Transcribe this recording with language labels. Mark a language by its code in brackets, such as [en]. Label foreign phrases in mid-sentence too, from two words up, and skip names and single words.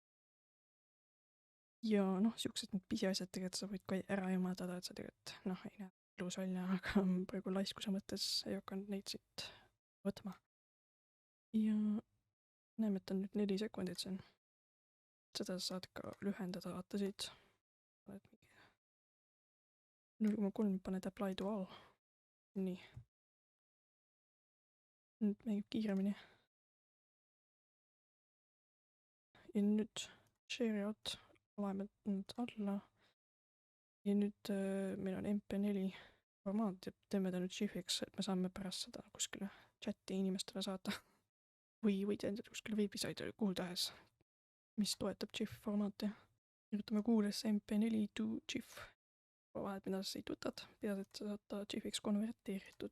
[et] Ja noh, siuksed need pisiasjad tegelikult sa võid ka ära jõmadada, et sa tegelikult noh, ei näe ilus välja, aga praegu laiskuse mõttes ei hakanud neid siit võtma. Ja näeme, et on nüüd 4 sekundit siin. Seda saad ka lühendada, vaata siit. 0,3 paned [en] apply to all. [et] Nii. Nüüd mängib kiiremini. Ja nüüd [en] share out, [et] oleme nüüd alla. Ja nüüd meil on MP4 formaat ja teeme ta nüüd GIF-iks, et me saame pärast seda kuskile chati inimestele saata. Või võid endale kuskile veebisaidile, kuhu tahes, mis toetab GIF formaati. Kirjutame Google'isse [en] MP4 to GIF. [et] Vahet, mida sa siit võtad, pead, et sa saad ta GIF-iks konverteeritud.